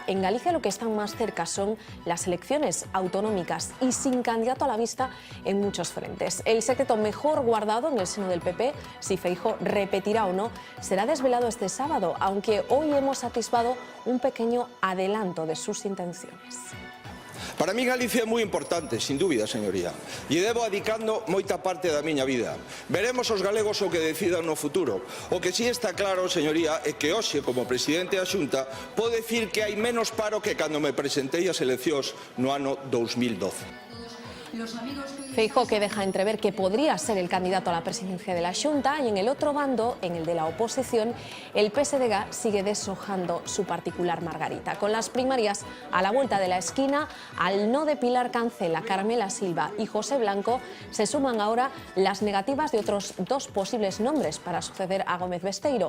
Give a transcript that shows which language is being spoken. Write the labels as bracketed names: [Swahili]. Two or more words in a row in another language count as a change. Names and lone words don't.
[Spanish] En Galicia lo que están más cerca son las elecciones autonómicas y sin candidato a la vista en muchos frentes. El secreto mejor guardado en el seno del PP, si Feijóo repetirá o no, será desvelado este sábado, aunque hoy hemos atisbado un pequeño adelanto de sus intenciones. [Galician] Para mí Galicia é moi importante, sin dúbida, señoría, e debo adicando moita parte da miña vida. Veremos os galegos o que decidan no futuro. O que si está claro, señoría, é que hoxe, como presidente da Xunta, podo decir que hai menos paro que cando me presentei ás eleccións no ano 2012. [Spanish] Feijóo, que deja entrever que podría ser el candidato a la presidencia de la Xunta, y en el otro bando, en el de la oposición, el PSDG sigue deshojando su particular margarita. Con las primarias a la vuelta de la esquina, al no de Pilar Cancela, Carmela Silva y José Blanco, se suman ahora las negativas de otros dos posibles nombres para suceder a Gómez Besteiro.